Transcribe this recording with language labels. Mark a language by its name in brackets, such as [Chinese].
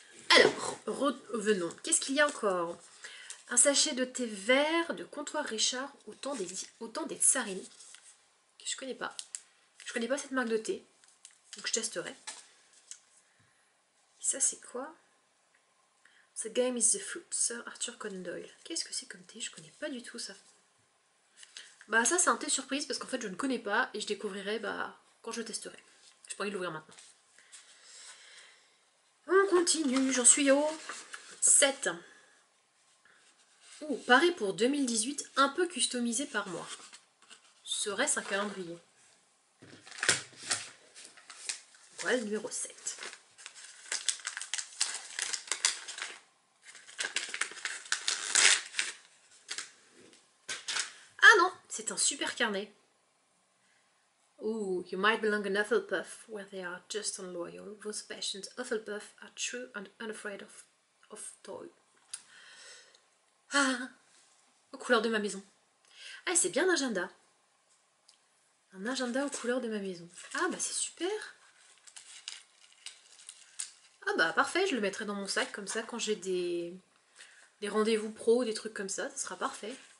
[French] Alors, revenons. Qu'est-ce qu'il y a encore? Un sachet de thé vert de Comptoir Richard au temps des tsarines. Que je connais pas. Je connais pas cette marque de thé. Donc je testerai. Ça c'est quoi? [English] The Game is the Fruit, Sir Arthur Conan Doyle. [French] Qu'est-ce que c'est comme thé? Je connais pas du tout ça. Bah ça c'est un thé surprise parce qu'en fait je ne connais pas et je découvrirai quand je testerai. Je peux pas envie de l'ouvrir maintenant. continue, j'en suis au 7. Oh, pareil pour 2018, un peu customisé par moi. Serait-ce un calendrier? Voilà le numéro 7. Ah non, c'est un super carnet. [English] Ooh, you might belong in Hufflepuff, where they are just and loyal. Those passions Hufflepuff are true and unafraid of toil. [French] Ah, aux couleurs de ma maison. Ah, c'est bien un agenda. Un agenda aux couleurs de ma maison. Ah, bah c'est super. Ah bah parfait, je le mettrai dans mon sac, comme ça, quand j'ai des rendez-vous pro, des trucs comme ça sera parfait.